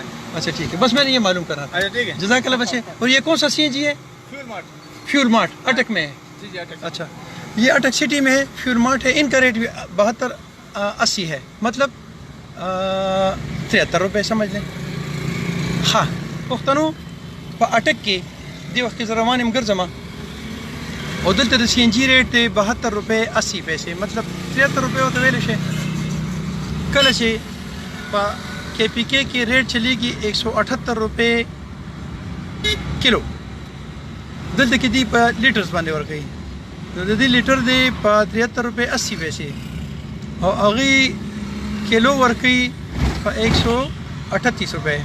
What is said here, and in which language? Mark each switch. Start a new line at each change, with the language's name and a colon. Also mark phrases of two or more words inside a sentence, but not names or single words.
Urdu: اچھا ٹھیک ہے, بس میں نے یہ معلوم کرنا تھا. ٹھیک ہے, جزاک اللہ بچے. اور یہ کون سا سی این جی ہے؟ فیول مارٹ اٹک میں ہے. جی جی اٹک. اچھا یہ اٹک سٹی میں ہے, فیول مارٹ ہے. ان کا ریٹ بھی 72 80 ہے, مطلب 73 روپے سمجھ لیں.
Pashto: ہاں پښتنو په اٹک کې دې وخت کې زه روان یم ګرځم, او دلته د سی این جی ریټ دی 72 روپے 80 پیسے, مطلب 73 روپے ورته ویلی شي. کله چې په کے پی کے کې ریټ چلیږي 178 روپے کلو, دلته کې دی په لیټرز باندې ورکوي, نو د دې لیټر دی په 73 روپے 80 پیسے, او هغې کلو ورکوي په 138 روپے.